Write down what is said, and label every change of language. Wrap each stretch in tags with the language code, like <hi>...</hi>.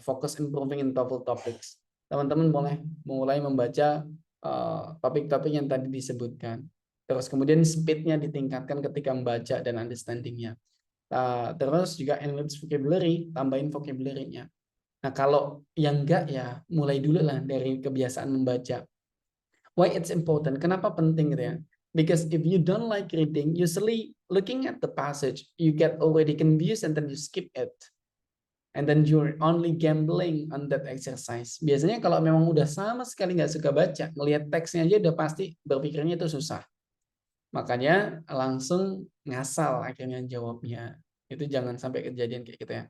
<en>Focus improving in TOEFL topics.</en> <id>Teman-teman boleh mulai membaca topik-topik yang tadi disebutkan. Terus kemudian speednya ditingkatkan ketika membaca dan understandingnya. Terus juga</id> <en>enrich vocabulary,</en> <id>tambahin vocabulary-nya. Nah, kalau yang enggak ya mulai dulu lah dari kebiasaan membaca.</id> <en>Why it's important?</en> <id>Kenapa penting gitu ya?</id> <en>Because if you don't like reading, usually looking at the passage, you get already confused and then you skip it. And then you're only gambling on that exercise.</en> <id>Biasanya kalau memang udah sama sekali nggak suka baca, ngelihat teksnya aja udah pasti berpikirnya itu susah. Makanya langsung ngasal akhirnya jawabnya. Itu jangan sampai kejadian kayak gitu ya.</id>